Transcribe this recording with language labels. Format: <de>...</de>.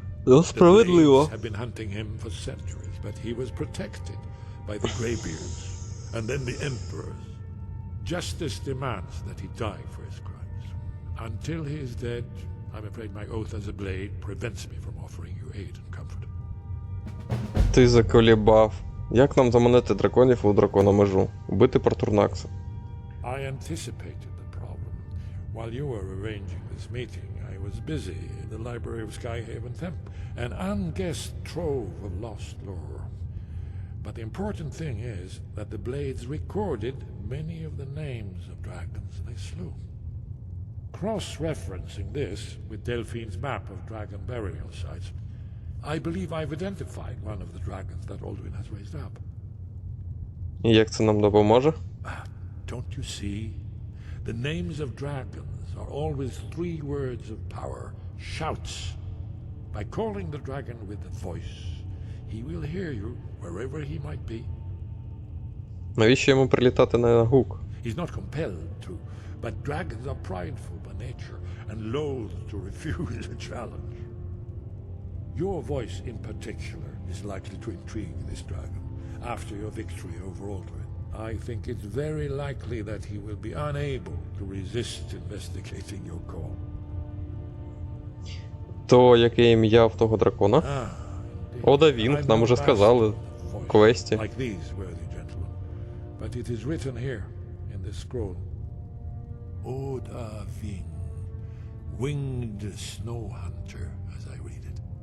<en>The Blades have been hunting him for centuries, but he was protected by the Greybeards and then the Emperors. Justice demands that he die for his crimes. Until he is dead, I'm afraid my oath as a Blade prevents me from offering you aid and comfort.</en> <uk>Ти заколібав. Як нам заманити драконів у дракономежу? Убити Портурнакса.</uk> <en>I anticipated the problem. While you were arranging this meeting, I was busy in the library of Skyhaven Temple, an unguessed trove of lost lore. But the important thing is that the Blades recorded many of the names of dragons they slew. Cross-referencing this with Delphine's map of dragon burial sites, I believe I've identified one of the dragons that Alduin has raised up.</en> <uk>І як це нам допоможе?</uk> <en>Don't you see? The names of dragons are always 3 words of power, shouts. By calling the dragon with the voice, he will hear you wherever he might be.</en> <uk>Навіщо йому прилітати на гук?</uk> <en>He's not compelled to, but dragons are prideful by nature and loath to refuse a challenge. Your voice in particular is likely to intrigue this dragon after your victory over Alduin. I think it's very likely that he will be unable to resist investigating your call.</en> <uk>То яке ім'я в того дракона? Ода Вінг, нам уже сказали в квесті.</uk> <en>Like these, worthy gentlemen. But it is written here in this scroll. Oda Ving, winged snow hunter, as I read it.</en>